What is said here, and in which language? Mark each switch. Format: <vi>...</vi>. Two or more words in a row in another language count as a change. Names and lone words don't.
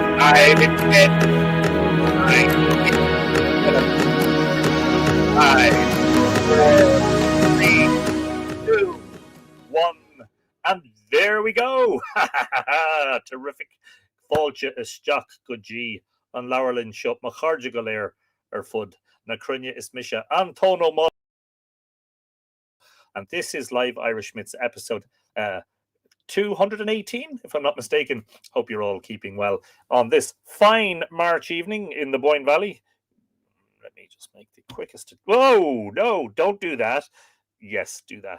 <en>5, 10, 9, 5, 4, 3, 2, 1, and there we go. Terrific.</en> <ga>Fáilte isteach go dtí an leabharlann seo má chairde go léir fud na cruinne is mise António Mo.</ga> <en>And this is Live Irish Myths episode 218, if I'm not mistaken. Hope you're all keeping well on this fine March evening in the Boyne Valley. Let me just make the quickest... Whoa, no, don't do that. Yes, do that.</en>